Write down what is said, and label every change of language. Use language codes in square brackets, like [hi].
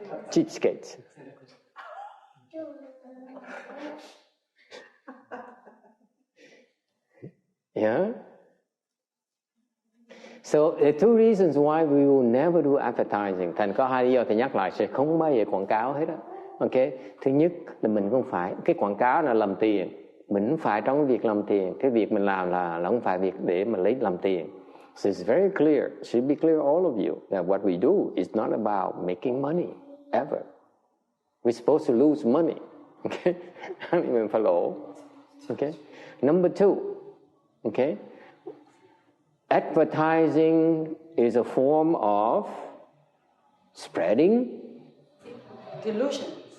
[en] Cheapskates. Yeah? So there are two reasons why we will never do advertising. [vi] Thành có hai lý do thầy nhắc lại sẽ không bao giờ quảng cáo hết á. Okay? Thứ nhất là mình không phải, cái quảng cáo là làm tiền. Mình không phải trong cái việc làm tiền. Cái việc mình làm là không phải việc để mà lấy làm tiền. [en] So it's very clear, it should be clear all of you, that what we do is not about making money, ever. We're supposed to lose money. Okay? [vi] Mình phải lỗ. [en] Okay? Number two, okay? Advertising is a form of spreading delusion.